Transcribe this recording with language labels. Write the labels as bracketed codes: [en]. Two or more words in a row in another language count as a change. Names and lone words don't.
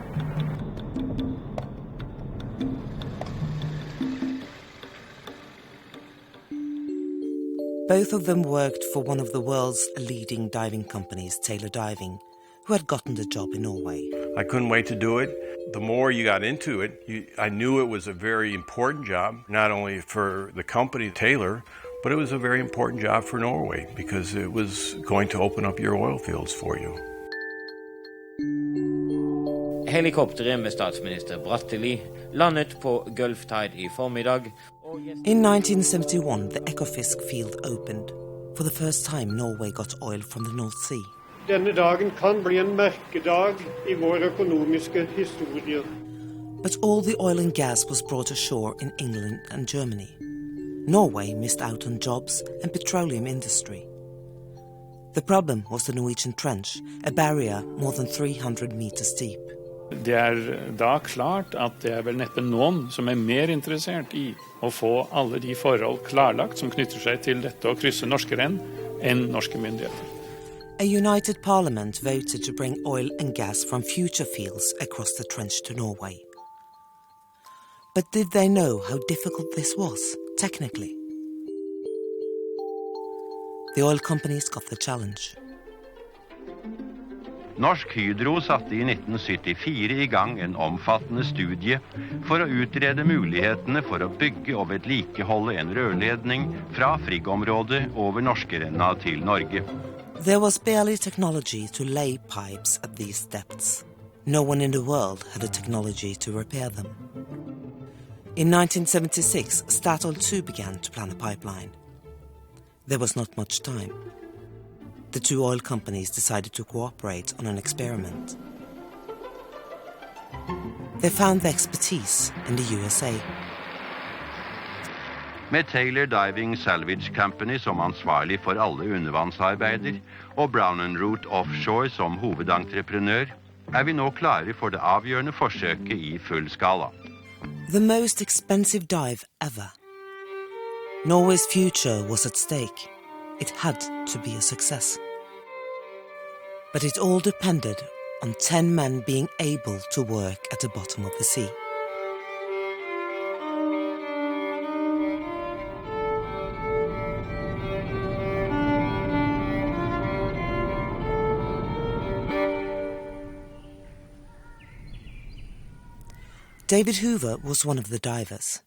[en] Both of them worked for one of the world's leading diving companies, Taylor Diving, who had gotten the job in Norway. I couldn't wait to do it. The more you got into it, I knew it was a very important job, not only for the company, Taylor, but it was a very important job for Norway because it was going to open up your oil fields for you. [no] Helikopteret med statsminister Bratteli landet på Gulf Tide i formiddag. [en] In 1971, the Ekofisk field opened. For the first time, Norway got oil from the North Sea. [no] Denne dagen kan bli en merkedag I vår økonomiske historie. [en] But all the oil and gas was brought ashore in England and Germany. Norway missed out on jobs and petroleum industry. The problem was the Norwegian Trench, a barrier more than 300 meters deep. [no] Det da klart at det vel neppe noen som mer interessert I å få alle de forhold klarlagt som knytter seg til dette å krysse norske renn enn norske myndigheter. [en] A united parliament voted to bring oil and gas from future fields across the trench to Norway. But did they know how difficult this was, technically? The oil companies got the challenge. [no] Norsk Hydro satte I 1974 I gang en omfattende studie for å utrede mulighetene for å bygge og vedlikeholde en rørledning fra Frigg-området over Norskerenna til Norge. [en] There was barely technology to lay pipes at these depths. No one in the world had a technology to repair them. In 1976, Statoil too began to plan a pipeline. There was not much time. The two oil companies decided to cooperate on an experiment. They found the expertise in the USA. [no] Med Taylor Diving Salvage Company som ansvarlig for alle undervannsarbeider, og Brown & Root Offshore som hovedentreprenør, vi nå klare for det avgjørende forsøket i full skala. [en] The most expensive dive ever. Norway's future was at stake. It had to be a success. But it all depended on 10 men being able to work at the bottom of the sea. David Hoover was one of the divers.